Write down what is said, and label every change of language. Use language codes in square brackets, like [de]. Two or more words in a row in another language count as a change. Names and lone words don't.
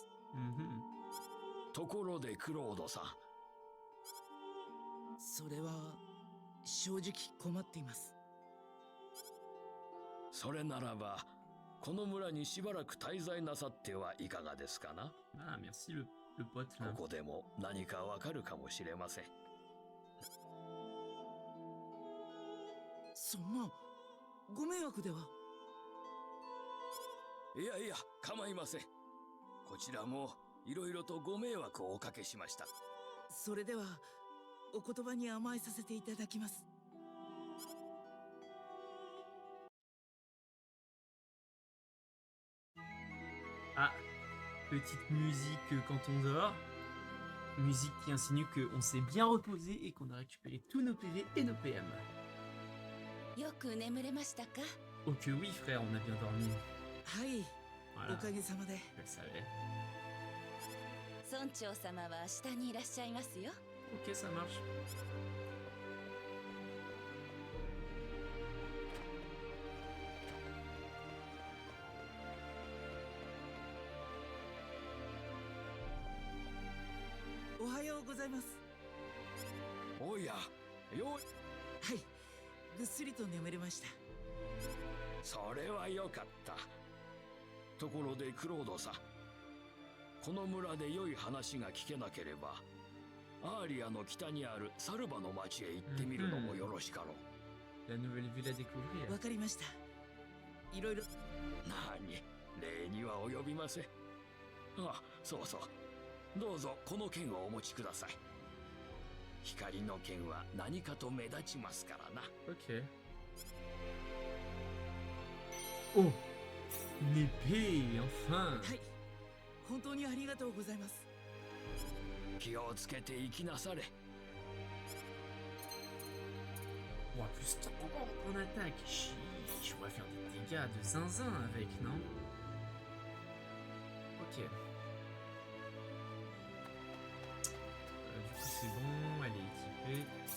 [ja] ところでクロードさん、それは正直困っています。それならばこの村にしばらく滞在なさってはいかがですかな。 [fr] Ah, merci le pote là. [ja] ここでも何かわかるかもしれません。そんなご迷惑では。いやいや、構いません。こちらもいろいろとご迷惑をおかけしました。それではお言葉に甘えさせていただきます。 [fr] Ah, petite musique quand on dort. Musique qui insinue qu'on s'est bien reposé et qu'on a récupéré tous nos PV et nos PM. [ja] よく眠れましたか？ [fr] Oh que oui frère, on a bien dormi. [ja] はい、 [fr] Voilà, [ja] おかげさまで。 [fr] je le savais. [ja] 村長様は下にいらっしゃいますよ。 [fr] Ok, ça marche. [ja] おはようございます。おや、よはい、ぐっすりと眠れました。それはよかった。ところでクロードさん、この村で良い話が聞けなければ、アーリアの北にあるサルバの町へ行ってみるのもよろしかろう。 [fr] La nouvelle ville à découvrir. [ja] わかりました。いろいろ。何、礼には及びません。あ、そうそう。どうぞこの剣をお持ちください。光の剣は何かと目立ちますからな。 [fr] Ok. Oh, une épée, enfin. [ja] はい、本当にありがとうございます。気をつけて生きなされ。 [fr] Bon, plus 30 en attaque. Chiche, on va faire des dégâts de zinzin avec, non? Ok. Du coup, c'est bon, elle est équipée.